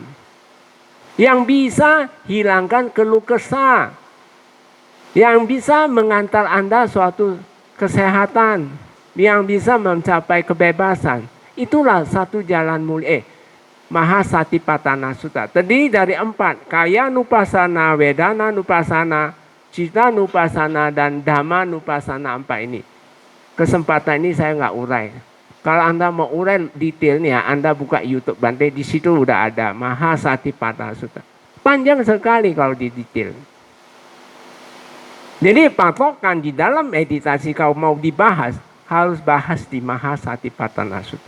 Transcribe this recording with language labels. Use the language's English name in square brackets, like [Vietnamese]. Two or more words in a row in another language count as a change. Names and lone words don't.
[Indonesian] Yang bisa hilangkan keluh kesah. Yang bisa mengantar Anda suatu kesehatan. Yang bisa mencapai kebebasan. Itulah satu jalan mulia. Mahasatipatthana Sutta. Terdiri dari 4. Kaya Nupassana, Vedana Nupassana, Citta Nupassana, dan Dhamma Nupassana 4 ini. Kesempatan ini saya nggak urai. Kalau Anda mau urai detailnya, Anda buka YouTube Bante, di situ udah ada Mahasatipatthana Sutta. Panjang sekali kalau di detail. Jadi patokan di dalam meditasi kalau mau dibahas, harus bahas di Mahasatipatthana Sutta.